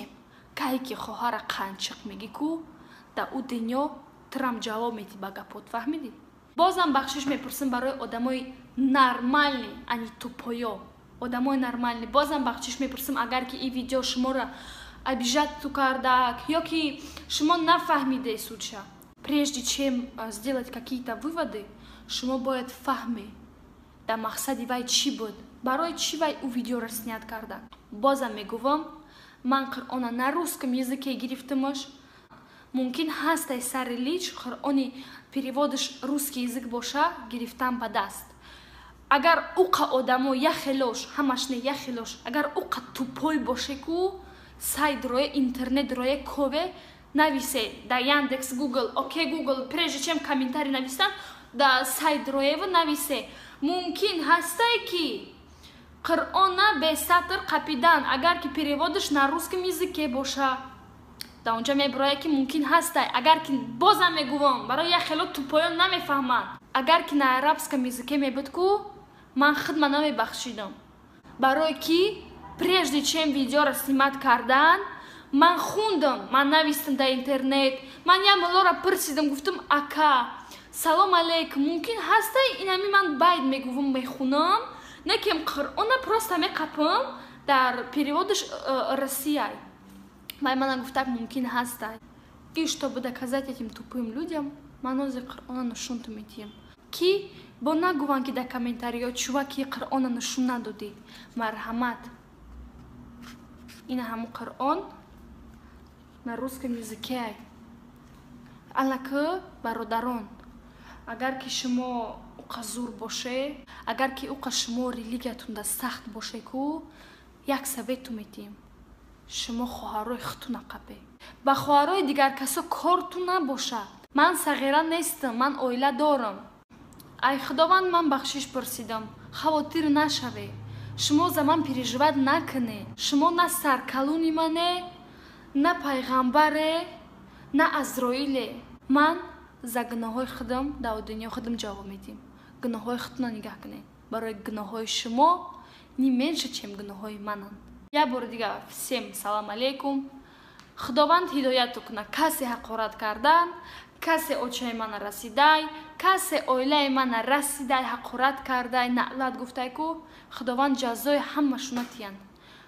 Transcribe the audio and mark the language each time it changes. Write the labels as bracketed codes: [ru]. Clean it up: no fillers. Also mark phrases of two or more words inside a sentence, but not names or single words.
[tg] Кае ки хоҳара Қанҷиқ мегӣ ку, дар о дунё тирам ҷавоб метӣ ба гапот, фаҳмидӣ? бозам бахшиш мепурсим барои одамои нормални, ани тупоё. Одамои нормални. Бозам бахшиш мепурсим, агар ки ин видео шуморо обижату кардак, ё ки шумо нафаҳмиде случая. [ru] Прежде чем сделать какие-то выводы, [tg] шумо бояд фаҳме, да мақсади вай чӣ буд, барои чӣ вай ӯ видеоро снят кардак. Бозам мегӯвам, ман Қуръона [ru] на русском языке [tg] гирифтамаш. Мумкин ҳастай сари лич Қуръони переводиш [ru] русский язык [tg] боша, гирифтам ба даст. Агар уқа одамо яхелош, ҳамаш не яхелош, агар уқа тупой боше ку, сайт рое, интернет рое кове, нависе да Яндекс, Google, окей Google, [ru] прежде чем комментарий [tg] навистан, да сайт роева нависе. Мумкин ҳастай ки Қуръона бе сатр қапидан, агар ки переводиш [ru] на русском языке [tg] боша, да онҷа меброя ки мумкин ҳастай. Агар ки бозам мегӯвам, барои яхело тупоён намефаҳманд. Агар ки [ru] на арабском языке [tg] мебуд ку, ман хидма намебахшидам. Барои ки [ru] прежде чем [tg] видеоро снимат кардан, ман хундам, ман навистам дар интернет, ман як молоро пурсидам, гуфтам ака, салом алейкум, мумкин ҳастай инами ман байд мегӯвам, мехунам, некем Қуръона просто меқапам дар переводиш Россияй. Вай мана гуфтак мумкин ҳастай. [ru] И чтобы доказать этим тупым людям, [tg] ман ози Қуръона нишунту метиҳам. Ки бо нагӯванд ки дар комментариё чуваки Қуръона нишун надодид. Марҳамат. Ина ҳамон Қуръон [ru] на русском языке. [tg] Аллакы бародарон, агар ки шумо уқа зур боше, агар ки уқа шумо религиятунда сахт боше ку, як совету метиҳем. шумо хоҳарои худтуна қапе. Ба хоҳарои дигар касо корту набошад. Ман сағира нестам, ман оила дорам. Ай худованд, ман бахшиш пурсидам. Хавотир нашаве. Шумо за ман переживат накуне. Шумо на саркалуни мане, на пайғамбаре, на Азроиле. Ман за гуноҳои худам дар дунё худам ҷавоб медиҳам. Гуноҳои худтуна нигаҳ кунед. Барои гуноҳои шумо [ru] не меньше, чем [tg] гуноҳои мананд. Як бори дигар всем салом алейкум. Худованд ҳидояту кунад. Касе ҳақорат кардан, касе очаи мана расидай, касе оилаи мана расидай, ҳақорат кардай, наълат гуфтай ку, худованд ҷазои ҳамашуна тиянд.